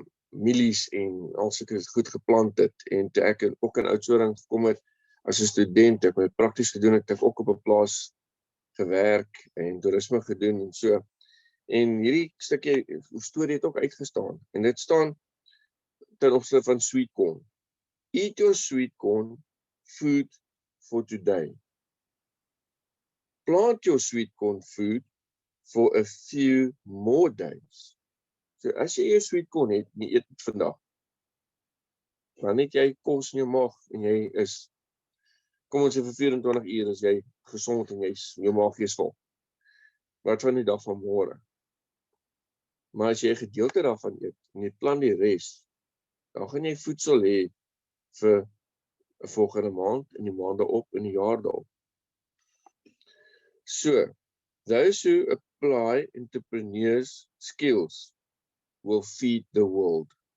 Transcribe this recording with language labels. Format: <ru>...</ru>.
<af>mielies en al sulke goed geplant het, en toe ek ook in Oudtshoorn gekom het, as 'n student, ek my prakties gedoen het, ek ook op 'n plaas gewerk, en toerisme gedoen, en so, en hierdie stukkie storie het ook uitgestaan, en dit staan ten opsigte van sweet corn.</af> <en>Eat your sweet corn, food for today. Plant your sweet corn food for a few more days.</en> <af>So as jy jou sweet corn het, nie eet dit vandag. Dan het jy kos in jou maag, en jy is, kom ons sê vir 24 uur, is jy gesond, en jou maag is vol. Wat van die dag van môre? Maar as jy 'n gedeelte daarvan eet, en jy plant die res, dan gaan jy voedsel hê vir 'n volgende maand, en die maande op, en die jaar daarop.</af> <en>So, those who apply entrepreneurs' skills will feed the world.</en>